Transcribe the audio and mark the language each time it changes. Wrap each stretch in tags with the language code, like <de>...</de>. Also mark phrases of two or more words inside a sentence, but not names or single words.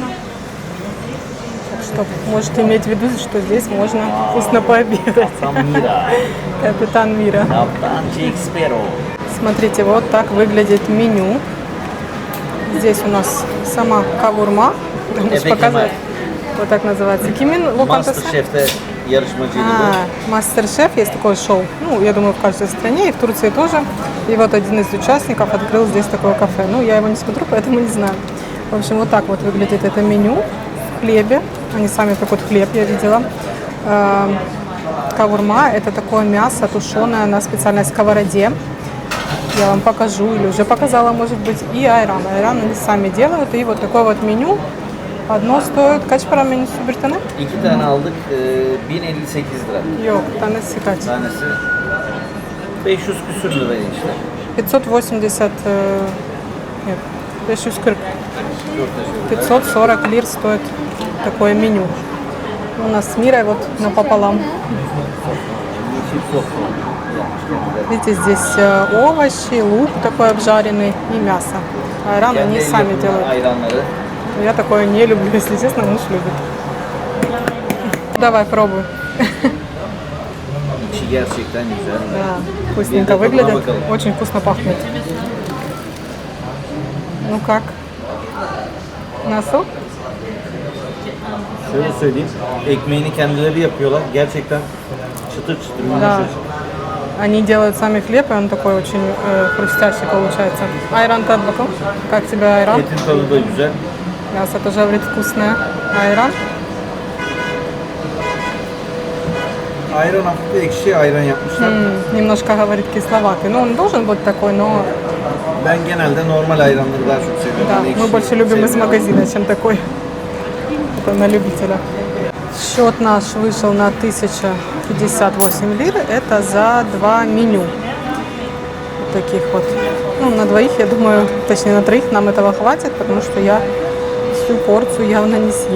<ru>Так что можете иметь в виду, что здесь можно вкусно пообедать. Капитан Мира. Смотрите, вот так выглядит меню. Здесь у нас сама кавурма. Показывать. Вот так называется. Кимин</ru> <tr>Мастер-шеф'te yarışmacıydı bu.</tr> <ru>Мастер-шеф, есть такое шоу. Ну, я думаю, в каждой стране, и в Турции тоже. И вот один из участников открыл здесь такое кафе. Ну, я его не смотрю, поэтому не знаю. В общем, вот так вот выглядит это меню в хлебе. Они сами пекут хлеб, я видела. Кавурма – это такое мясо, тушеное на специальной сковороде. Я вам покажу, или уже показала, может быть. И айран. Айран они сами делают. И вот такое вот меню. Одно стоит,</ru> <tr>kaç para menüsü bir tane? 2 tane aldık, 1058 lira. Yok, tanesi kaç? Tanesi 500 küsür lira işte. 580,</tr> <ru>нет, 540. 540 лир стоит такое меню. У нас с Мирой вот напополам. Видите, здесь овощи, лук такой обжаренный и мясо. Айран они сами делают. Я такое не люблю, если честно, муж любит. Давай, пробуй.</ru> <tr>İçi gerçekten güzel.</tr> <ru>Да, вкусненько выглядит, очень вкусно пахнет. Ну как?</ru> <tr>Nasıl? Şöyle söyleyeyim, ekmeğini kendileri yapıyorlar. Gerçekten çıtır çıtır yumuşacık.</tr> <ru>Они делают сами хлеб, и он такой очень хрустящий получается. Айран тадбаку. Как тебе айран?</ru> <tr>Etin tadı da güzel.</tr> <ru>Мясо тоже, говорит, вкусное. Айран?</ru> <tr>Ayran hafif ekşi ayran yapmışlar.</tr> <ru>Немножко, говорит, кисловатый. Ну, он должен быть такой, но...</ru> <tr>Ben genelde normal ayranları daha çok seviyorum.</tr> <ru>Да,</ru> <tr>Yani</tr> <ru>мы</ru> <tr>ekşi</tr> <ru>больше любим из</ru> <tr>sevmiyorum.</tr> <ru>магазина, чем такой. Это на любителя. Счет наш вышел на 1058 лир. Это за 2 меню. Вот таких вот. Ну, на двоих, я думаю, точнее на троих нам этого хватит, потому что я всю порцию явно не съем.</ru>